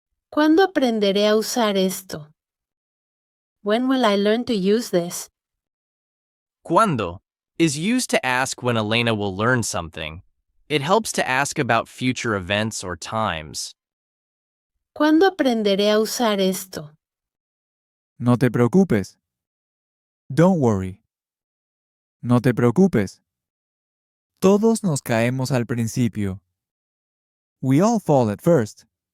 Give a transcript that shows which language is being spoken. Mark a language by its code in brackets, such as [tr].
[es] ¿Cuándo aprenderé a usar esto? [en] When will I learn to use this? Cuando is used to ask when Elena will learn something. It helps to ask about future events or times. [es] ¿Cuándo aprenderé a usar esto? No te preocupes. [en] Don't worry. [es] No te preocupes. Todos nos caemos al principio. [en] We all fall at first.